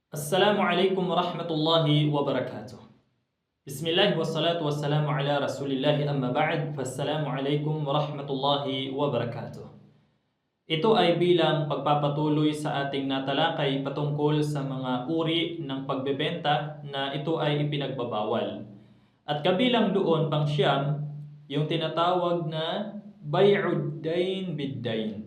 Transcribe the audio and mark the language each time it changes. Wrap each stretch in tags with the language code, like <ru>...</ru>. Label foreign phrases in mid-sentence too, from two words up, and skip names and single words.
<ar>السلام عليكم ورحمة الله وبركاته. بسم الله والصلاة والسلام على رسول الله أما بعد. فالسلام عليكم ورحمة الله وبركاته.</ar> <tl>Ito ay bilang pagpapatuloy sa ating natalakay patungkol sa mga uri ng pagbebenta na ito ay ipinagbabawal. At kabilang doon pang siyam, yung tinatawag na</tl> <ar>بيع الدين بالدين.</ar>